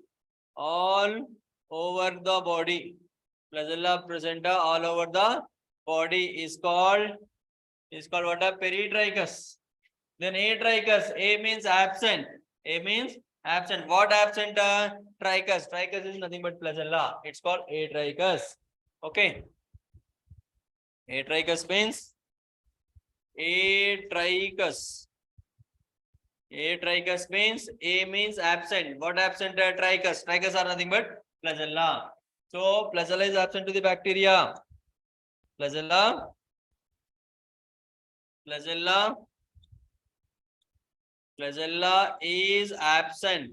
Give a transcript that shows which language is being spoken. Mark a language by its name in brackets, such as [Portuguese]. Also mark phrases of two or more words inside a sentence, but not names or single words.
[English] All over the body. Flagella present all over the body is called what? A peritrachus. Then atrachus. A means absent. A means absent. What absent? Trichus. Trichus is nothing but flagella. It's called atrachus. Okay. Atrachus means atrachus. Atrachus means A means absent. What absent? Trichus. Trichus are nothing but flagella. So flagella is absent to the bacteria. Flagella is absent.